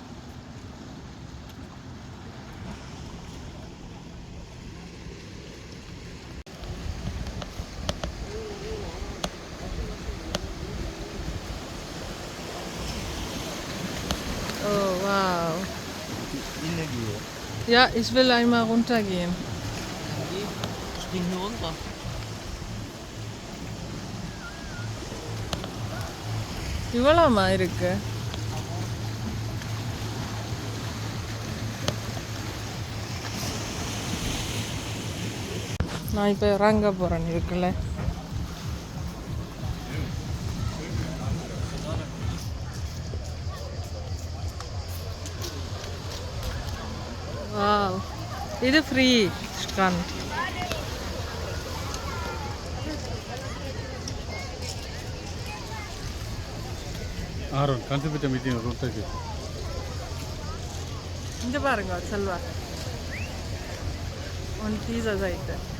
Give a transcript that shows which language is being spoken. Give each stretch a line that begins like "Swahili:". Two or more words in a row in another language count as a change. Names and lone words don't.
English: Oh wow.
German: Ja, ich will einmal runtergehen. Ding hier runter.
Tamil: இவ்வளோமா இருக்கு? நான் இப்போ இறங்க போகிறேன் இருக்குல்ல. வாவ், இது
English: free scan.
German: Aaron, kannst du bitte mit ihm runtergehen?
Tamil: இங்கே பாருங்க செல்வா, ஒன்
German: dieser Seite.